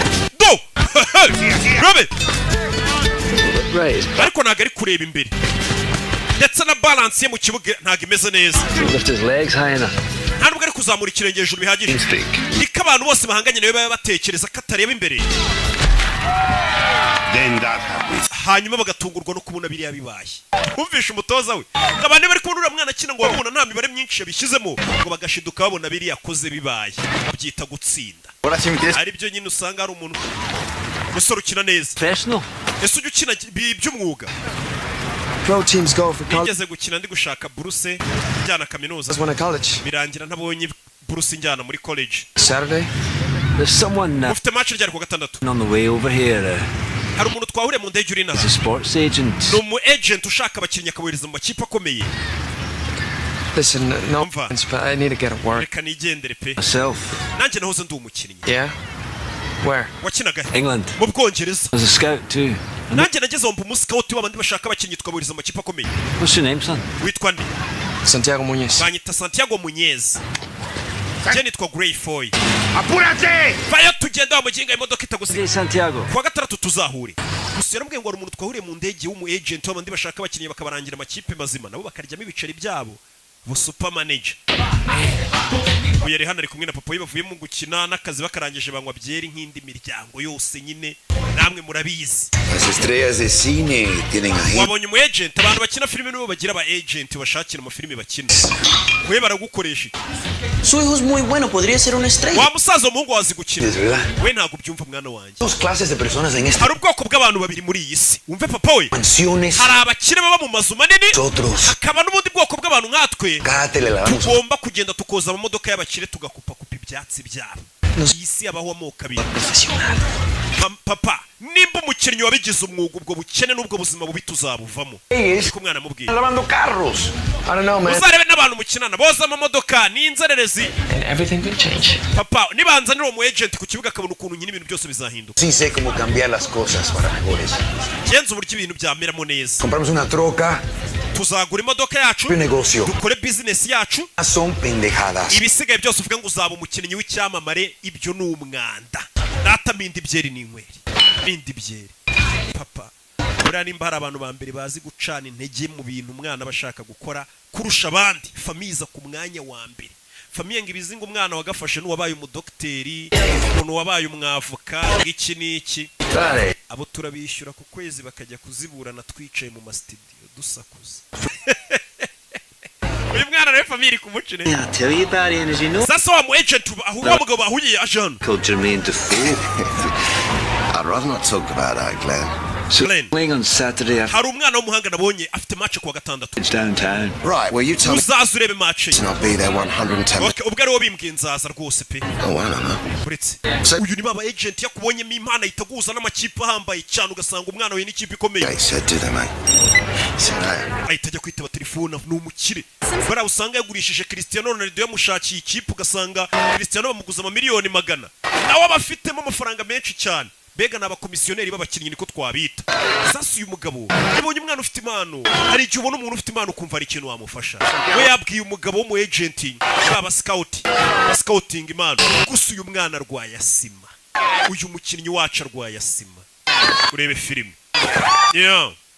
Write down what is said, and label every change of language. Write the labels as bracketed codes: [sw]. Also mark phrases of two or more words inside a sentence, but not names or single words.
[rw] Urebe. Ariko ntago ari kureba imbere. Ndetse na balance ye mu kibuga ntago imeze neza. Ntabwo ari kuzamura ikirenge hejuru bihagije. Niko abantu bose bahanganye nawe baba batekereza ko atareba imbere. [en] Then that happens. [rw] hanyuma bagatungurwa no kubona biriya bibaye umvisha umutoza we abantu bari kubona uriya mwana akina ngo babona nta mibare myinshi yabishyizemo ngo bagashiduka babona biriya yakoze bibaye byita gutsinda ari byo nyine usanga hari umuntu musore ukina neza ese ujya ukina by'umwuga [en] Pro teams go for college. [rw] Nigeze gukina ndi gushaka buruse njyana kaminuza birangira ntabonye buruse njyana muri college [en] Saturday there's someone [rw] ufite match ryari ku gatandatu [en] on the way over here [rw] hari umuntu twahuriye mu ndege uri naho [en] a sports agent [rw] ni umu agent ushaka abakinnyi akabohereza mu makipe akomeye [en] Listen, no offense, but I need to get to work. [rw] reka nigendere pe [en] myself [rw] nanjye nahoze ndi umukinnyi [en] Yeah? Where? [rw] wakinaga [en] England [rw] mu Bwongereza [en] as a scout too [rw] nanjye nageze aho mu scout w'abandi bashaka abakinnyi tukabohereza mu makipe akomeye [en] what's your name son [rw] witwa nde [en] Santiago Muñez. [rw] banyita Santiago Muñez njye nitwa Gray Foy [es] ¡Apúrate! [rw] vayo tugenda wa muginga imodoka itagusiga Santiago kuwa gatandatu tuzahure gusa yarambwiye ngo hari umuntu twahuriye mu ndege w'umu agent w'abandi bashaka abakinnyi bakabarangira amakipe mazima nabo bakaryamo ibiceri byabo bu [en] super manager [rw] ubu yari hano ari kumwe na papa we bavuye mu gukina n'akazi bakarangije banywa byeri nk'indi miryango yose nyine namwe murabizi [es] Las estrellas de cine tienen agente. [rw] wabonye umu agent abantu bakina filime nibo bagira aba agent bashakira amafilime bakina we baragukoresha [es] Su hijo es muy bueno, podría ser una estrella. [rw] wa musaza umuhungu wazi gukina [es] Es verdad. [rw] we ntabwo ubyumva mwana wanjye [es] Dos clases de personas en esta [rw] hari ubwoko bw'abantu babiri muri iyi si wumve papa we [es] mansiones. [rw] hari abakire baba mu mazu manini [es] Nosotros. [rw] hakaba n'ubundi bwoko bw'abantu nkatwe [es] Cada tele la damos. [rw] tugomba kugenda tukoza amamodoka y'abakire tugakupakupa ibyatsi byabo iyi si yabaho amoko abiri papa nimba umukinnyi wabigize umwuga ubwo bukene n'ubwo buzima bubi tuzabuvamo niko umwana amubwiye [es] Lavando carros. [en] I don't know, man. [rw] uzarebe n'abantu mukinana boza amamodoka n'inzererezi [en] And everything could change. [rw] papa nibanzanira umu agent ku kibuga akabona ukuntu nyine ibintu byose bizahinduka [es] Sí sé cómo cambiar las cosas para mejores. [rw] genza uburyo ibintu byameramo neza [es] Compramos una troca. [rw] tuzagura imodoka yacu [es] Un negocio. [rw] dukore business yacu [es] Son pendejadas. [rw] ibisigaye byose uvuga ngo uzaba umukinnyi w'icyamamare ibyo ni umwanda data minda ibyeri n'inyweri minda ibyeri papa buriya nimba hari abantu ba mbere bazi gucana intege mu bintu umwana aba ashaka gukora kurusha abandi famiza ku mwanya wa mbere famiye ngo ibizinga umwana wagafashe n'uwabaye umudokiteri umuntu wabaye umwavoka ng'iki n'iki abo turabishyura ku kwezi bakajya kuziburana twicaye mu masitidiyo dusakuza uyu mwana nawe famiye iri kumucine sasa wa mu agent wa mugabo bahuye ajana [en] I'd rather not talk about that, Glenn. playing on Saturday after [rw] hari umwana w'umuhanga nabonye afite match kuwa gatandatu [en] downtown Right, well, you tell me [rw] uzaza urebe match ye [en] and I'll be there 110. [rw] Okay, ubwo ari wo bimbwiye nzaza rwose pe [en] Oh, I don't know. [rw] uretse uyu ni baba agent yakubonyemo impano ahita aguhuza n'amakipe ahambaye cyane ugasanga umwana we n'ikipe ikomeye [en] Yeah, he said, do that, mate. He said, hey. [rw] ahita ajya kwitaba telefone ni umukire bariya usanga yagurishije Cristiano Ronaldo yamushakiye ikipe ugasanga Cristiano bamuguza amamiliyoni 100 nawe aba afitemo amafaranga menshi cyane bega n'abakomisiyoneri b'abakinnyi niko twabita sasa uyu mugabo yabonye umwana ufite impano hari igihe ubona umuntu ufite impano ukumva ari ikintu wamufasha we yabwiye umugabo wo mu agent baba scouting impano gusa uyu mwana arwaye asima uyu mukinnyi wacu arwaye asima urebe filime yeah